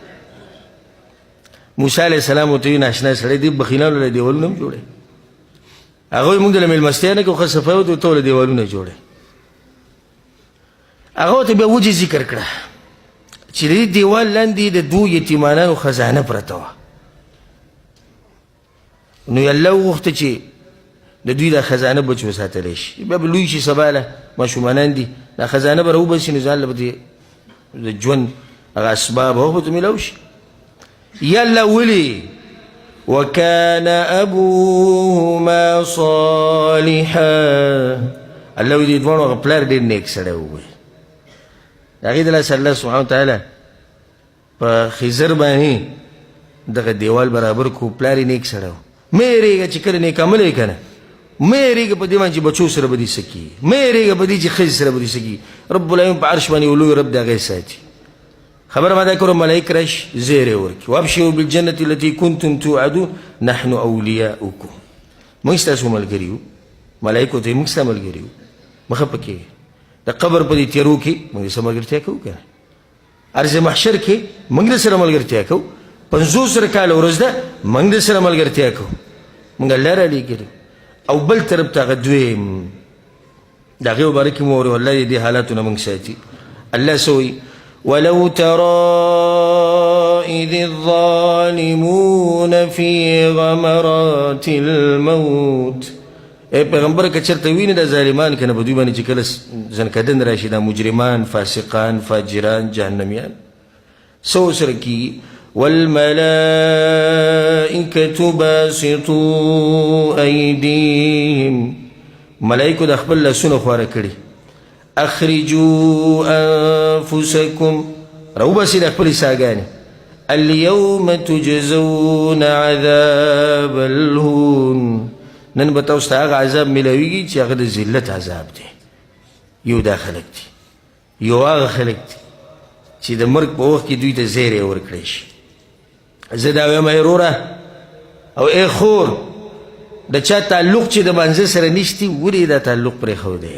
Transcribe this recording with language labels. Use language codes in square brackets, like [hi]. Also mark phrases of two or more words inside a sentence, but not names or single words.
[ps] موسی [ar] علیه السلام [ps] ورته وایي ناشنا سړی دې بخیلانو له دیوالونه هم جوړی هغه وایي موږ له مېلمستیا نه کوو ښه صفایي ورته ته له دیوالونه جوړی هغه ورته بیا وجې ذکر کړه چې د دې دیوال لاندې د دوو یتیمانانو خزانه پرته وه نو یې الله وغوښته چې د دوی دا خزانه بچ وساتلی شي بیا به لوی شي سبا له ماشومانان دي دا خزانه به راوباسي نو ځان له به د ژوند هغه اسباب هغه به ته میلاو شي یا الله ولې [ar] وكان أبوهما صالحا [ps] الله وی دې دواړو هغه پلار ډېر نیک سړی ووایي د هغې دلاسه الله [ar] سبحانه وتعالی [ps] په خضر باندې دغه دیوال برابر کو پلار یې نیک سړی و مه یېرېږه چې کله نیک عمل یې که نه مه یېرېږه په دې باندې چې بچو سره به دې څه کېږي مه یېرېږه په دې چې ښځې سره به دې څه کېږي [ar] رب العالمین [ps] په عرش باندې یو لوی رب د هغې ساتي خبره ما دا کړو ملایک راشي زیری ورکړي [ar] وابشروا بالجنة التي كنتم توعدون نحن اولیاؤکم [ps] موږ ستاسو ملګري یو ملایکو ته موږ ستا ملګري یو مه خفه کېږئ د قبر په دې تیرو کې موږ سره ملګرتیا کوو که نه عرض محشر کې موږ د سره ملګرتیا کوو 50 کاله ورځ ده موږ د سره ملګرتیا کوو موږ الله رالیږلي او بل طرف ته هغه دویم د هغې مباره کې مو اورې والله دې حالاتو نه موږ ساتي الله څه وایي [ar] ولو ترى إذ الظالمون في غمرات الموت [ps] اے پیغمبر که چرته ویني دا ظالمان کنه په دوی باندې چې کله زنکدن راشي دا مجرمان فاسقان فاجران جهنميان سو سره کیږي [ar] والملائكة باسطوا أيديهم [ps] ملائکو د خپل لاسونه خواره کړي [ar] اخرجوا انفسکم [ps] راوباسي د خپلې ساګانې [ar] اليوم تجزون عذاب الهون، [ps] نن به تاسو ته هغه عذاب میلاویږي چې هغه د ذلت عذاب دی. یو دا خلک دي، یو هغه خلک دي چې د مرګ په وخت کې دوی ته زیری ورکړی شي. زه دا وایم ای وروره او ای خور، د چا تعلق چې د مانځه سره نشتی ولې دا تعلق پرېښودی؟